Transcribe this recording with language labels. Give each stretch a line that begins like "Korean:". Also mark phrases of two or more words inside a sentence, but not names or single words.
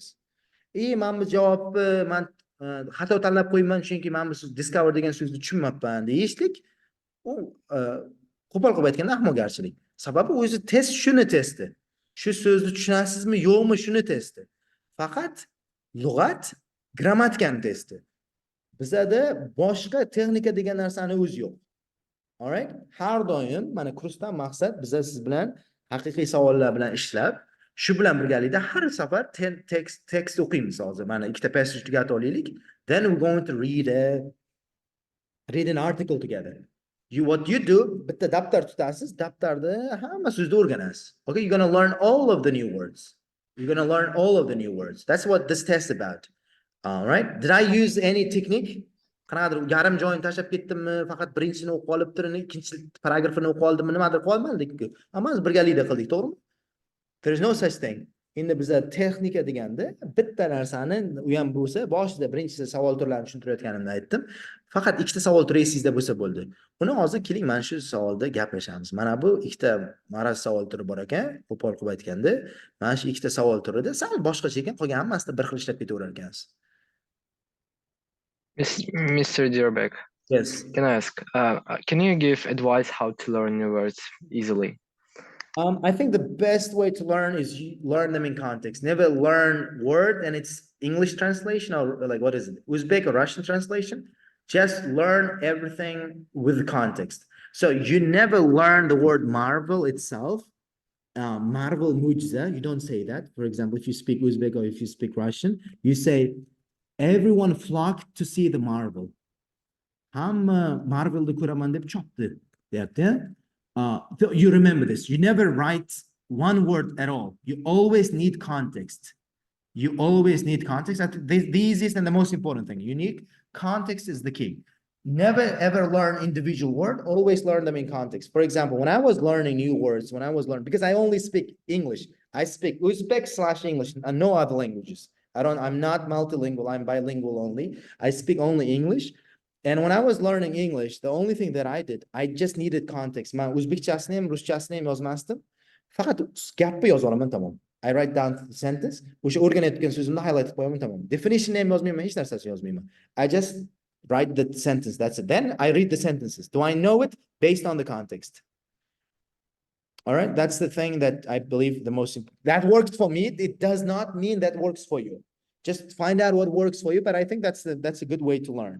Uzbek: Men bu javobni men xato tanlab qo'yman chunki men bu discover degan so'zni tushunmayapman deyishlik u qo'pol qilib aytganda ahmoqgarchilik. Sababi o'zi test shuni testi. Shu so'zni tushunasizmi, yo'qmi shuni testi. Faqat lug'at, grammatikani testi. Bizada boshqa texnika degan narsani o'zi yo'q.
English: All right?
Uzbek: Har doim mana kursdan maqsad biza siz bilan haqiqiy savollar bilan ishlab, shu bilan birgalikda har safar text o'qiymiz hozir. Mana ikkita passage tugatib olaylik.
English: Then we're going to read an article together. What you do,
Uzbek: bitta daftar tutasiz, daftarda hamma so'zni o'rganasiz.
English: Okay, you're going to learn all of the new words. You're going to learn all of the new words. That's what this test is about. All right? Did I use any technique?
Uzbek: Qanaqadir yarim joyini tashlab ketdimmi, faqat birinchisini o'qib olib turini, ikkinchi paragrafini o'qib oldimmi, nimadir qolmadik-ku. Ammo biz birgalikda qildik, to'g'rimi?
English: There is no such thing.
Uzbek: Endi bizda texnika deganda bitta narsani u ham bo'lsa, boshida birinchisi savol turlarini tushuntirayotganimda aytdim. Faqat ikkita savol turi esingizda bo'lsa bo'ldi. Uni hozir keling mana shu savolda gaplashamiz. Mana bu ikkita maraz savol turi bor ekan, qo'pol qilib aytganda, mana shu ikkita savol turida sal boshqacha ekan, qolgan hammasida bir xil ishlab ketaverar ekansiz.
English: Mr. Diyorbek, Yes. can I ask, can you give advice how to learn new words easily? I think the best way to learn is you learn them in context. Never learn word and it's English translation or like what is it? Uzbek or Russian translation. Just learn everything with context. So you never learn the word marvel itself. Marvel mujiza, you don't say that. For example, if you speak Uzbek or if you speak Russian, you say everyone flocked to see the marvel.
Uzbek: Hamma marvelni ko'raman deb chopdi, deyapti.
English: You remember this. You never write one word at all. You always need context. You always need context. I think the easiest and the most important thing. Unique context is the key. Never ever learn individual word. Always learn them in context. For example, when I was learning new words, because I only speak English. I speak Uzbek/English and no other languages. I'm not multilingual. I'm bilingual only. I speak only English. And when I was learning English, the only thing that I did, I just needed context.
Uzbek: Man O'zbekchasini ham, ruschasini ham yozmasdim. Faqat gapni yozib olaman, tamom.
English: I write down the sentence,
Uzbek: o'sha o'rganayotgan so'zimni highlight qilib qo'yaman, tamom. Definition ham yozmayman, hech narsasini yozmayman.
English: I just write the sentence, that's it. Then I read the sentences. Do I know it? Based on the context. All right, that's the thing that I believe the most important. That worked for me. It does not mean that works for you. Just find out what works for you, but I think that's a good way to learn.